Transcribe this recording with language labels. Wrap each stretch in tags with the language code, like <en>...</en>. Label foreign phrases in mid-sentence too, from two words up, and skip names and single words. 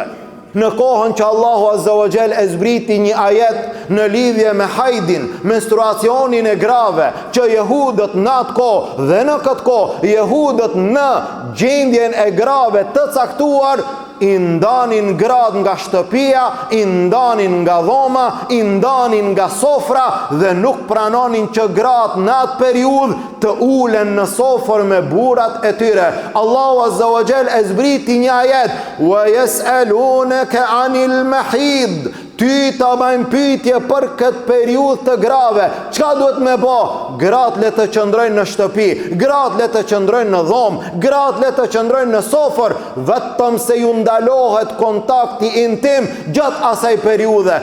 <sq>Në kohën që Allahu</sq> <ar>عز وجل</ar> <sq>e zbriti një ajet në lidhje me hajdin, menstruacionin e grave, që jehudët në atë kohë dhe në këtë kohë, jehudët në gjendjen e grave të caktuar, i ndanin grad nga shtëpia, i ndanin nga dhoma, i ndanin nga sofra dhe nuk pranonin që grad në atë periudhë të ulen në sofër me burrat e tyre. Allahu</sq> <ar>عز وجل</ar> <sq>e zbriti një ajet,</sq> <ar>ويسألونك عن المحيض.</ar> <sq>Ty ta bëjmë pyetje për këtë periudhë të grave. Çka duhet me bë? Gratë le të qëndrojnë në shtëpi, gratë le të qëndrojnë në dhomë, gratë le të qëndrojnë në sofër, vetëm se ju ndalohet kontakti intim gjatë asaj periudhe.</sq>